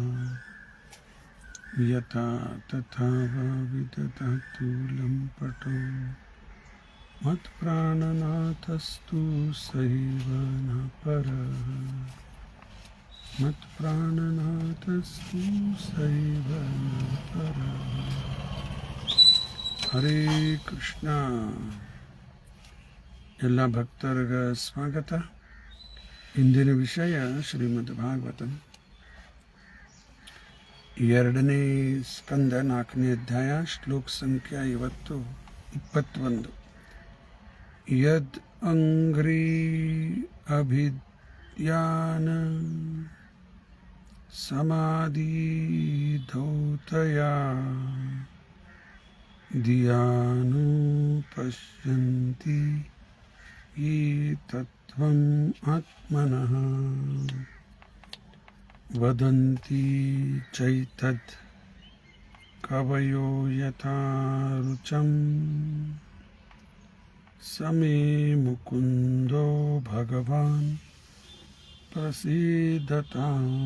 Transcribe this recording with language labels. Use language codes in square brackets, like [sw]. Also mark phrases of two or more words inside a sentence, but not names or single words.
[sa] यथा तथा वा विदधातु लम्पटो मत्प्राणनाथस्तु सैव न परः मत्प्राणनाथस्तु सैव न परः ಹರೇ ಕೃಷ್ಣ. [kn] ಎಲ್ಲ ಭಕ್ತರಿಗ ಸ್ವಾಗತ. ಇಂದಿನ ವಿಷಯ ಶ್ರೀಮದ್ ಭಾಗವತಂ 2ನೇ ಸ್ಕಂದ 4ನೇ ಅಧ್ಯಾಯ ಶ್ಲೋಕ ಸಂಖ್ಯೆ 21. [sa] ಯದ್ ಅಂಘ್ರಿ ಅಭಿಧ್ಯಾನ ಸಮಾಧಿ ಧೌತಯಾ ಧಿಯಾನು ಪಶ್ಯಂತಿ ಯೇ ತತ್ವಂ ಆತ್ಮನಃ ವದಂತಿ ಚೈತದ್ ಕವಯೋ ಯಥಾ ರುಚಂ ಸಮೇ ಮುಕುಂದೋ ಭಗವಾನ್ ಪ್ರಸೀದತಾಂ.